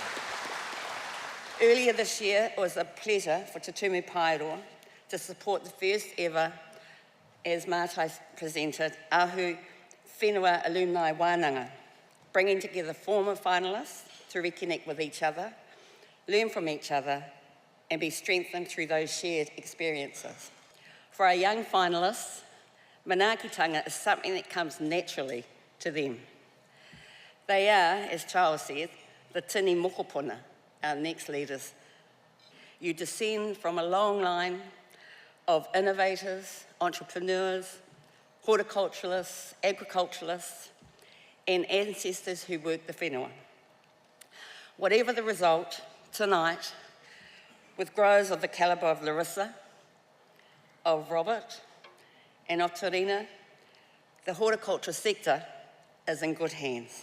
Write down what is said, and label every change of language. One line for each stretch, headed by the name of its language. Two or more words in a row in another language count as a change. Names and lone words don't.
English: Earlier this year, it was a pleasure for Te Tumu Paeroa to support the first ever, as Mātai presented, Ahu Whenua Alumni Wānanga, bringing together former finalists to reconnect with each other, learn from each other, and be strengthened through those shared experiences. For our young finalists, manaakitanga is something that comes naturally to them. They are, as Charles said, the
Māori: tini mokopuna,
English: our next leaders. You descend from a long line of innovators, entrepreneurs, horticulturalists, agriculturalists, and ancestors who work the whenua. Whatever the result, tonight, with growers of the calibre of Larissa, of Robert, and of Terina, the horticulture sector is in good hands.